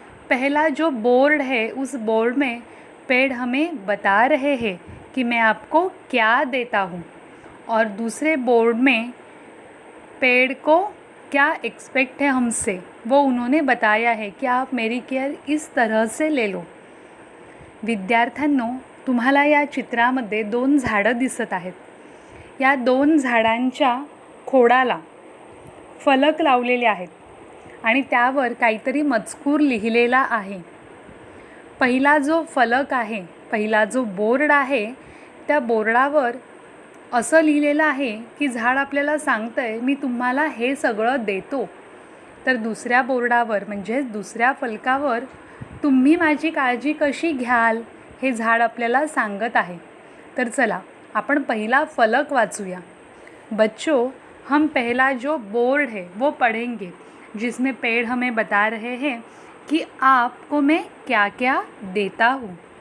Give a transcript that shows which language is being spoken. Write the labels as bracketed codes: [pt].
[hi] पहला जो बोर्ड है उस बोर्ड में पेड़ हमें बता रहे हैं कि मैं आपको क्या देता हूँ, और दूसरे बोर्ड में पेड़ को क्या एक्सपेक्ट है हमसे, वो उन्होंने बताया है कि आप मेरी केयर इस तरह से ले लो. [mr] विद्यार्थ्यांनो, तुम्हाला या चित्रामध्ये 2 झाडं दिसत आहेत. या 2 झाडांच्या खोडाला फलक लावलेले आहेत आणि त्यावर काहीतरी मजकूर लिहिलेला आहे. पहिला जो फलक आहे, पहिला जो बोर्ड आहे, त्या बोर्डावर असं लिहिलेलं आहे की झाड आपल्याला सांगतंय मी तुम्हाला हे सगळं देतो. तर दुसऱ्या बोर्डावर म्हणजेच दुसऱ्या फलकावर तुम्ही माझी काळजी कशी घ्याल हे झाड आपल्याला सांगत आहे. तर चला आपण पहिला फलक वाचूया. [hi] बच्चों, हम पहला जो बोर्ड है वो पढ़ेंगे, जिसमें पेड़ हमें बता रहे हैं कि आपको मैं क्या क्या देता हूँ.